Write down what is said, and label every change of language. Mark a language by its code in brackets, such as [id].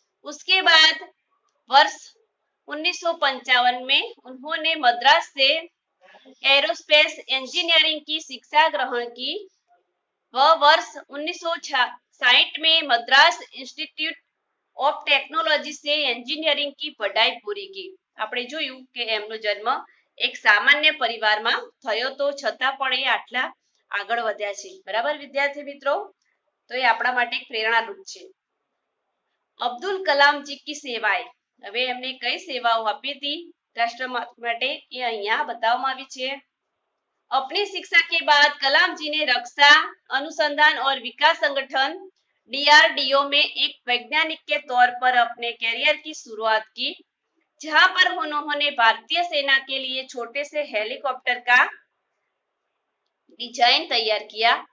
[hi] उसके बाद वर्ष 1955 में उन्होंने मद्रास से एरोस्पेस इंजीनियरिंग की शिक्षा ग्रहण की। वह वर्ष 1960 में मद्रास इंस्टीट्यूट ऑफ टेक्नोलॉजी से एंजीनियरिंग की पढ़ाई पूरी की। [gu] આપણે જોયું કે એમનો જન્મ એક સામાન્ય પરિવારમાં થયો તો છતાં પણ એ આટલા આગળ વધ્યા છે, બરાબર વિદ્યાર્થી મિત્રો। તો એ આપણા માટે એક પ્રેરણારૂપ છે। અબ્દુલ કલામ જી की સેવાએ, હવે એમને કઈ સેવાઓ આપી હતી રાષ્ટ્ર માટે એ અહીંયા બતાવવામાં આવી છે। [hi] अपनी शिक्षा के बाद कलाम जी ने रक्षा अनुसंधान और विकास संगठन DRDO में एक वैज्ञानिक के तौर पर अपने कैरियर की शुरुआत की, जहां पर उन्होंने भारतीय सेना के लिए छोटे से हेलीकॉप्टर का डिजाइन तैयार किया।